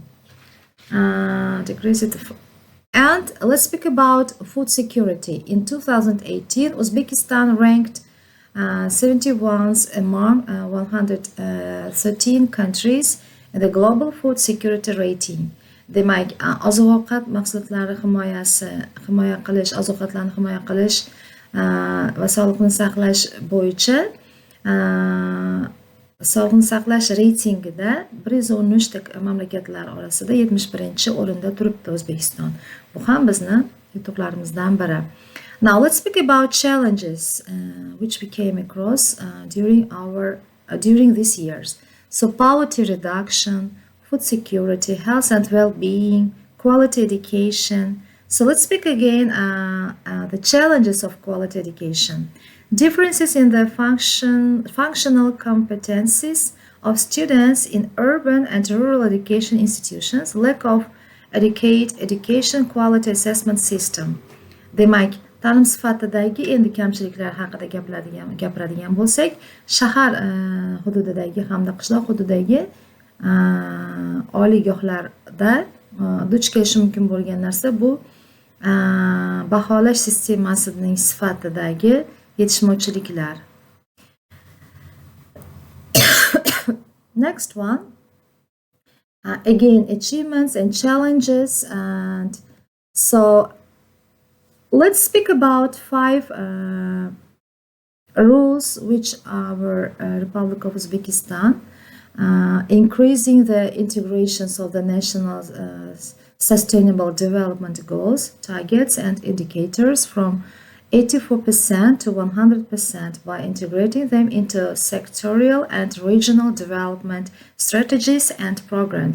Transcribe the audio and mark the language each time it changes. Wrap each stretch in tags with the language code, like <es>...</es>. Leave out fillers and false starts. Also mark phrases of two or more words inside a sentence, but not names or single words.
<en>Decreased. And let's speak about food security. In 2018, Uzbekistan ranked 71st among 113 countries in the global food security rating.</en> <uz>Demak, oziq-ovqat mahsulotlari himoya qilish, oziq-ovqatlarni himoya qilish va sog'liqni saqlash bo'yicha sog'liqni saqlash reytingida 113 ta mamlakatlar orasida 71-o'rinda turibdi O'zbekiston. Bu ham bizni yutuqlarimizdan biri.</uz> <en>Now let's speak about challenges which we came across during these years. So poverty reduction, food security, health and well-being, quality education. So let's speak again the challenges of quality education. Differences in the functional competencies of students in urban and rural education institutions, lack of education quality assessment system.</en> <uz>Demak, ta'lim sifatidagi endi kamchiliklar haqida gapiradigan bo'lsak, shahar hududidagi hamda qishloq hududidagi oliygohlarda duch kelishi mumkin bo'lgan narsa bu baholash sistemasining sifatidagi yetishmovchiliklar.</uz> <en>Next one, again achievements and challenges, and so let's speak about 5 rules which our Republic of Uzbekistan increasing the integrations of the national sustainable development goals, targets and indicators from 84% to 100% by integrating them into sectorial and regional development strategies and programs.</en>